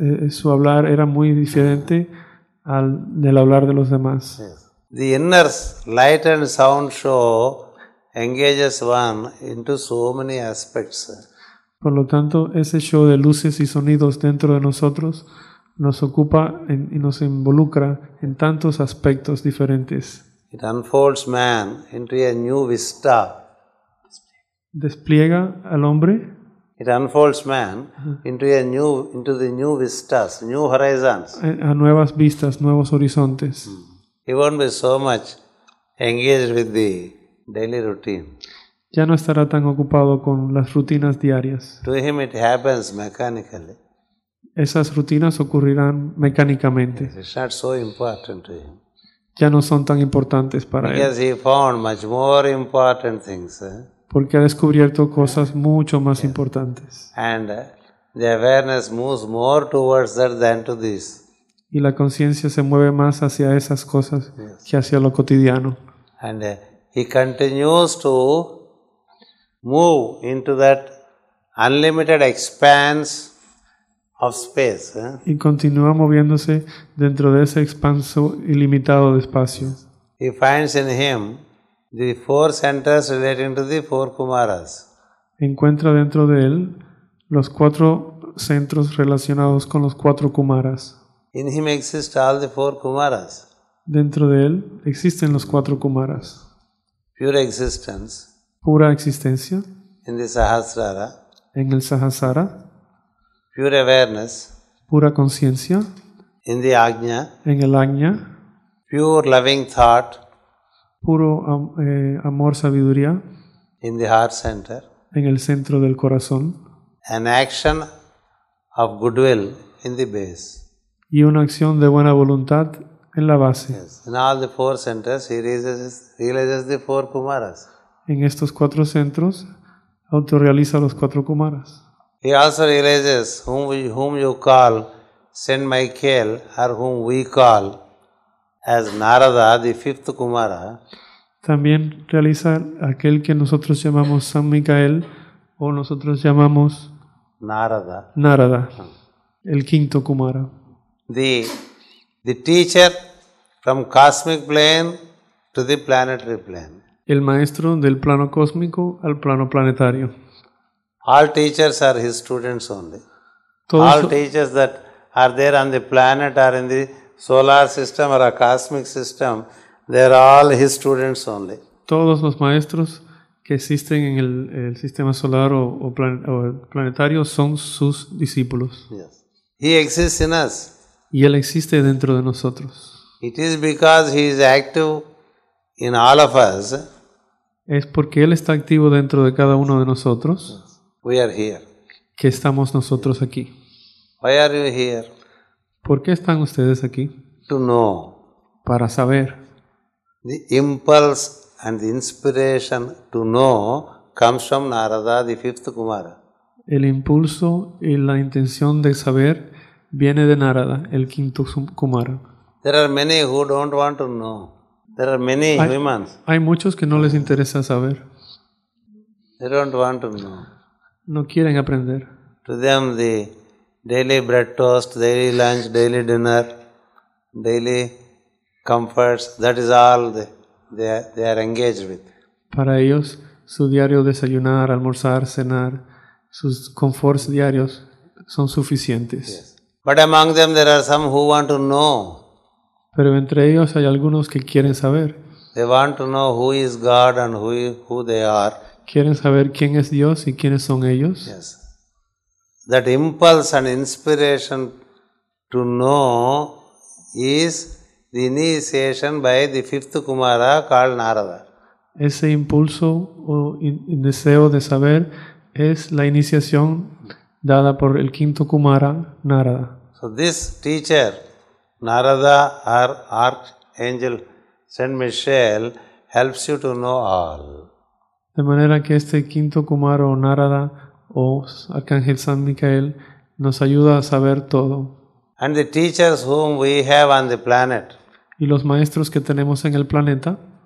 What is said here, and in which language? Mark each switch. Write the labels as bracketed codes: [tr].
[es] Su hablar era muy diferente del hablar de los demás. [en] The inner light and sound show engages one into so many aspects. [es] Por lo tanto, ese show de luces y sonidos dentro de nosotros nos ocupa y nos involucra en tantos aspectos diferentes. [en] It unfolds man into a new vista. [es] Despliega al hombre, [en] It unfolds man into the new vistas, new horizons. [es] a nuevas vistas, nuevos horizontes. [en] He won't be so much engaged with the daily routine. [es] Ya no estará tan ocupado con las rutinas diarias. [en] To him it happens mechanically. [es] Esas rutinas ocurrirán mecánicamente. [en] It's not so important to him. [es] Ya no son tan importantes para él. [en] Because he found much more important things. [es] Porque ha descubierto cosas mucho más importantes. [en] And the awareness moves more towards that than to this. [es] Y la conciencia se mueve más hacia esas cosas que hacia lo cotidiano. [en] And he continues to move into that unlimited expanse of space. [es] Y continúa moviéndose dentro de ese expanso ilimitado de espacio. [en] he finds in him the 4 centers relating to the 4 Kumaras. [es] Encuentra dentro de él los 4 centros relacionados con los 4 Kumaras. [en] In him exist all the 4 Kumaras. [es] Dentro de él existen los 4 Kumaras. [en] Pure existence [es] Pura existencia [en] in the Sahasrara, [es] en el Sahasrara, [en] pure awareness [es] pura conciencia [en] in the Ajna, [es] en el Ajna, [en] pure loving thought [es] puro amor, sabiduría [en] in the heart center, [es] en el centro del corazón [en] an action of goodwill in the base. [es] y una acción de buena voluntad en la base. [en] Yes. In all the 4 centers, he realizes the 4 Kumaras. [es] En estos 4 centros autorrealiza los 4 Kumaras. [en] He also realizes whom you call Saint Michael, or whom we call as Narada, the 5th Kumara. [es] También realiza aquel que nosotros llamamos San Micael o nosotros llamamos Narada, Narada, el 5º Kumara. [en] the teacher from cosmic plane to the planetary plane. [es] El maestro del plano cósmico al plano planetario. [en] All teachers are his students only. [es] Todos, [en] All teachers that are there on the planet or in the solar system or a cosmic system, they are all his students only. [es] todos los maestros que existen en el sistema solar o planetario son sus discípulos. [en] Yes. He exists in us. [es] Y Él existe dentro de nosotros. [en] It is because he is active in all of us, [es] Es porque Él está activo dentro de cada uno de nosotros [en] we are here. [es] que estamos nosotros aquí. [en] Why are you here? [es] ¿Por qué están ustedes aquí? [en] To know. [es] Para saber. [en] The impulse and the inspiration to know comes from Narada, the 5th Kumara. [es] El impulso y la intención de saber viene de Narada, el 5º Kumara. [en] There are many who don't want to know. There are many humans. [es] Hay muchos que no les interesa saber. [en] They don't want to know. [es] No quieren aprender. [en] To them, the daily bread toast, daily lunch, daily dinner, daily comforts, that is all they are engaged with. [es] Para ellos, su diario desayunar, almorzar, cenar, sus conforts diarios son suficientes. [en] Yes. But among them there are some who want to know. [es] Pero entre ellos hay algunos que quieren saber. [en] They want to know who is God and who they are. [es] Quieren saber quién es Dios y quiénes son ellos. [en] Yes. That impulse and inspiration to know is the initiation by the 5th Kumara called Narada. [es] Ese impulso o deseo de saber es la iniciación dada por el 5º Kumara, Narada. [en] So this teacher, Narada or Archangel Saint Michael, helps you to know all. [es] De manera que este 5º Kumara o Narada o Arcángel San Micael nos ayuda a saber todo. [en] And the teachers whom we have on the planet, [es] Y los maestros que tenemos en el planeta